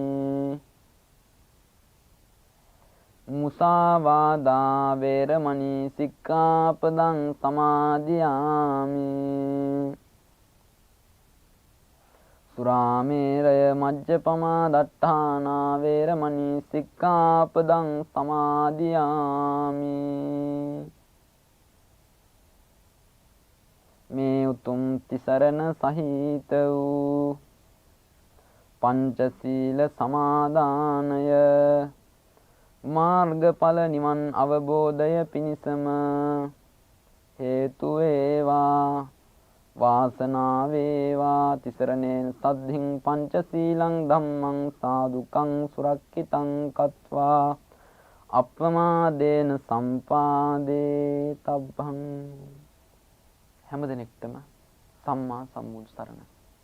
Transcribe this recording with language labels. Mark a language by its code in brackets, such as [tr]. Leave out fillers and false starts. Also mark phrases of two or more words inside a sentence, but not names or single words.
[pi] මුසාවාදා වේරමණී සික්ඛාපදං සමාදියාමි. සුරාමේරය මජ්ජපමා දට්ඨානා වේරමණී සික්ඛාපදං සමාදියාමි. [si] මේ උතුම් තිසරණ සහිත වූ පංචශීල සමාදානය මාර්ගඵල නිවන් අවබෝධය පිණිසම හේතු වේවා වාසනාව වේවා. [pi] තිසරණේන සද්ධින් පංචශීලං ධම්මං සාදුකං සුරක්ෂිතං කତ୍වා අප්‍රමාදේන සම්පාදේ තබ්බං. [si] හැම දිනෙකටම සම්මා සම්බුදු සරණයි.